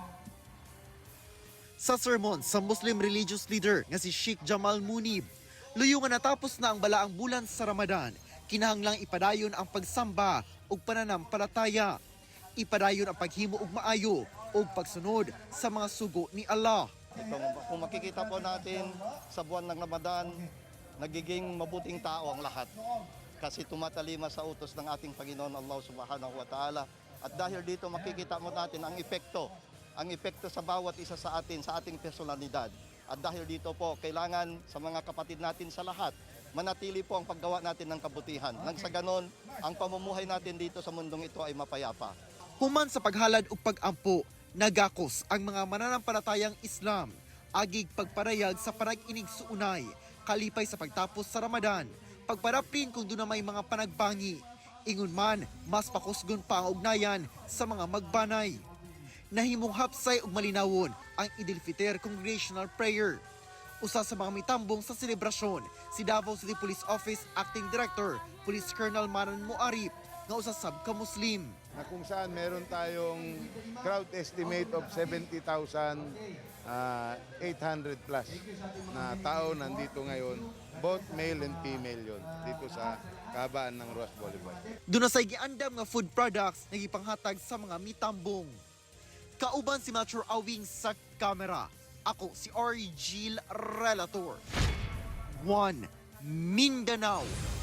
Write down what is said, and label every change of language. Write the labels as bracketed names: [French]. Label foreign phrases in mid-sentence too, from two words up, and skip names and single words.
[Cebuano] Sa sermon sa Muslim religious leader nga si Sheikh Jamal Munib, luyo nga natapos na ang balaang bulan sa Ramadan, kinahanglang ipadayon ang pagsamba ug pananampalataya. Ipadayon ang paghimo og maayo ug pagsunod sa mga sugo ni Allah. [Filipino] Kung makikita po natin sa buwan ng Ramadan, nagiging mabuting tao ang lahat. Kasi tumatalima sa utos ng ating Panginoon Allah [Arabic] Subhanahu wa Ta'ala. [Filipino] At dahil dito makikita mo natin ang epekto sa bawat isa sa atin, sa ating personalidad. At dahil dito po, kailangan sa mga kapatid natin sa lahat, manatili po ang paggawa natin ng kabutihan. Nang sa ganon, ang pamumuhay natin dito sa mundong ito ay mapayapa. [Cebuano] Human sa paghalad ug pagampo, nagakos ang mga mananampalatayang Islam agig pagparayag sa panag-inig suunay kalipay sa pagtapos sa Ramadan, pagparapin kung doon na may mga panagbangi. Ingon man, mas pakusgon pa ang ugnayan sa mga magbanay. Nahimong hapsay ug malinawon ang Idil Fitr Congregational Prayer. Usa sa mga mitambong sa selebrasyon, si Davao City Police Office Acting Director, Police Colonel Manan Muarip, nga usa sab ka Muslim. [Filipino] Na kung saan meron tayong [English] crowd estimate of [Filipino] 70,800 plus na tao nandito ngayon, [English] both male and female [Filipino] yon dito sa kahabaan ng Rojas Boulevard. [Cebuano] Doon na sa giandam nga food products na gipanghatag sa mga mitambong. Kauban si Metro Awing sa kamera. Ako si Argil Relator. 1 Mindanao.